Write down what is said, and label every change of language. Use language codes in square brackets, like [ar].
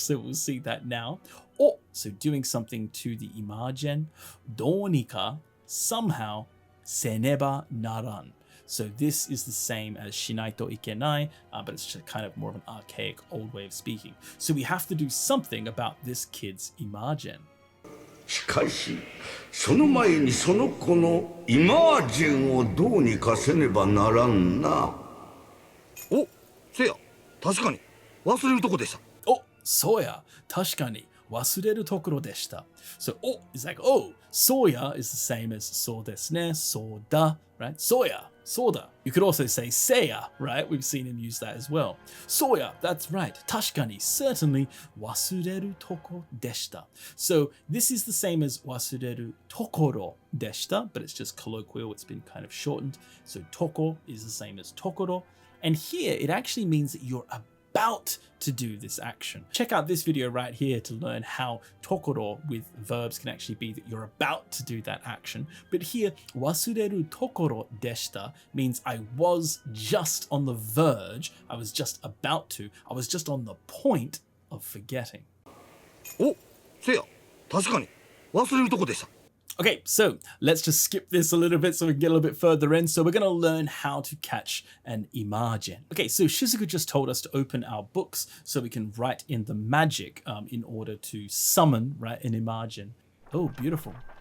[en] So, we'll see that now. Oh, so doing something to the Imagen. [ja] どうにか, [en] somehow, [ja] せねばならん. [en] So this is the same as shinaito ikenai, but it's just kind of more of an archaic old way of speaking. So we have to do something about this kid's Imagen. [ja] しかし、その前にその子のイマージェンをどうにかせねばならんな。お、せや、確かに忘れるとこでした。お、そうや、確かに忘れるところでした。 [en] So, oh is like, oh, soya is the same as so desu ne, soda, right? Soya, soda. You could also say seiya, right? We've seen him use that as well. Soya, that's right. Tashikani, certainly, [ja] wasureru toko deshita. [en] So this is the same as [ja] wasureru tokoro deshita, [en] but it's just colloquial. It's been kind of shortened. So toko is the same as tokoro. And here, it actually means that you're about to do this action. Check out this video right here to learn how tokoro with verbs can actually be that you're about to do that action. But here, [ja] wasureru tokoro deshita [en] means I was just on the verge, I was just about to, I was just on the point of forgetting. [ja] お、せや、確かに忘れるとこでした。 [en] Okay, so let's just skip this a little bit so we can get a little bit further in. So we're going to learn how to catch an Imagen. Okay, so Shizuku just told us to open our books so we can write in the magic in order to summon, right, an Imagen. Oh, beautiful.